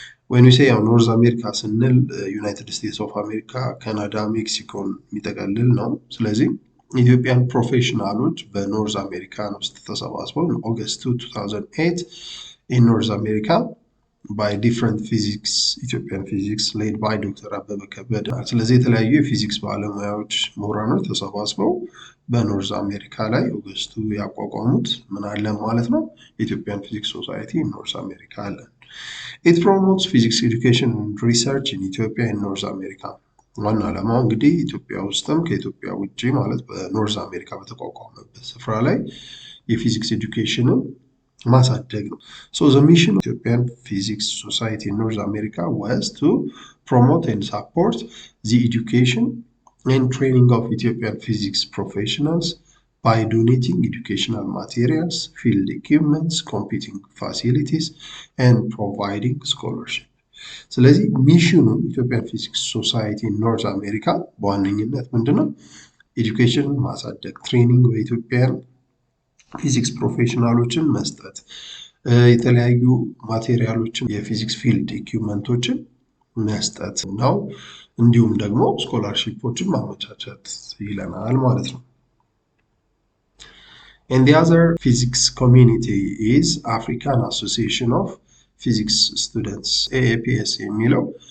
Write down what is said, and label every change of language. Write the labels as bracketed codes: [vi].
[en] when we say [am] ኖርዝ አሜሪካ ስንል ዩናይትድ ስቴትስ ኦፍ አሜሪካ፣ ካናዳ፣ ሜክሲኮን የሚጠቀልል ነው። ስለዚህ ኢትዮጵያን ፕሮፌሽናሎች በኖርዝ አሜሪካን ውስጥ ተሰባስበው ኦገስት 2008 [en] in North America by different physics Ethiopian physics led by Dr. [am] አበበ ከበደ። ስለዚህ የተለያዩ የፊዚክስ ባለሙያዎች ምሁራኖች ተሰባስበው በኖርዝ አሜሪካ ላይ ኦገስቱ ያቋቋሙት ምን አለ ማለት ነው ኢትዮጵያን ፊዚክስ ሶሳይቲ in North America አለ። [en] It promotes physics education and research in Ethiopia and North America። [am] ዋና ዓላማው እንግዲህ ኢትዮጵያ ውስጥም ከኢትዮጵያ ውጪ ማለት በኖርዝ አሜሪካ በተቋቋመበት ስፍራ ላይ የፊዚክስ ኤዱኬሽንን ማሳደግ ነው። [en] So the mission of Ethiopian Physics Society in North America was to promote and support the education and training of Ethiopian physics professionals by donating educational materials, field equipments, computing facilities, and providing scholarship. [am] ስለዚህ ሚሽኑ ኢትዮጵያን ፊዚክስ ሶሳይቲ ኖርዝ አሜሪካ በዋነኝነት ምንድነው? ኤዱኬሽን ማሳደግ፣ ትሬኒንግ በኢትዮጵያን ፊዚክስ ፕሮፌሽናሎችን መስጠት፣ የተለያዩ ማቴሪያሎችን የፊዚክስ ፊልድ ኢኩዊፕመንቶችን መስጠት ነው። እንዲሁም ደግሞ ስኮላርሺፖችን ማመቻቸት ይለናል ማለት ነው። [en] And the other physics community is African Association of Physics Students, AAPS [am] የሚለው